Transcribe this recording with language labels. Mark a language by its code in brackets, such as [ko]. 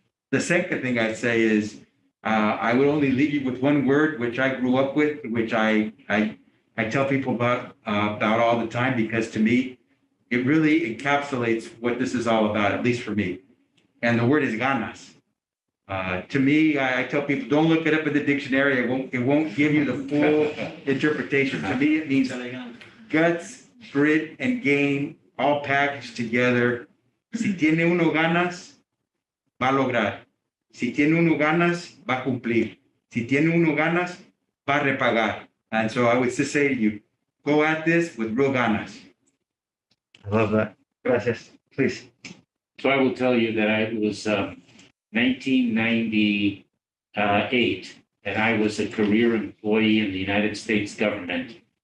[en] The second thing I'd say is I would only leave you with one word, which I grew up with, which I tell people about all the time, because to me, it really encapsulates what this is all about, at least for me. And the word is ganas. To me, I tell people, don't look it up in the dictionary. It won't give you the full interpretation. To me, it means guts, grit, and game all packaged together. [es] Si tiene uno ganas, va a lograr. Si tiene uno ganas, va a cumplir. Si tiene uno ganas, va a repagar. [en] And so I would just say to you, go at this with real ganas. I love that. Gracias. Please. So I will tell you that it was 1998, and I was a career employee in the United States government.